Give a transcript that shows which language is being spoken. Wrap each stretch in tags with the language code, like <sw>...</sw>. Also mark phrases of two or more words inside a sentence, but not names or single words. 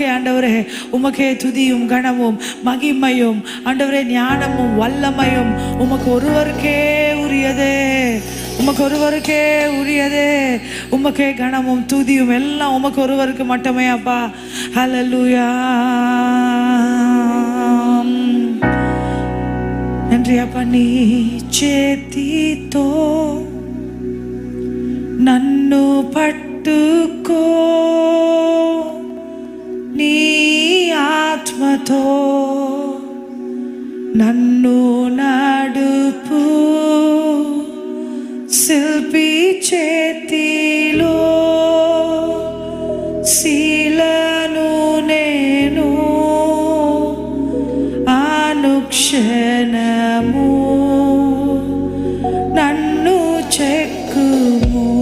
<ta>ஆண்டவரே உமக்கே துதியும் கனமும் மகிமையும் ஆண்டவரே ஞானமும் வல்லமையும் உமக்கு ஒருவருக்கே உரியதே. உமக்கு ஒருவருக்கே உரியதே. உமக்கே கனமும் துதியும் எல்லாம் உமக்கு ஒருவருக்கு மட்டுமே அப்பா. ஹல்லேலூயா. நன்றி அப்பா.</ta> <te>నీ చేతితో నన్ను పట్టుకో, నీ ఆత్మతో నన్ను నడుపు, శిల్పి చేతిలో శీలను నేను అనుక్షణము నన్ను చెక్కుము.</te>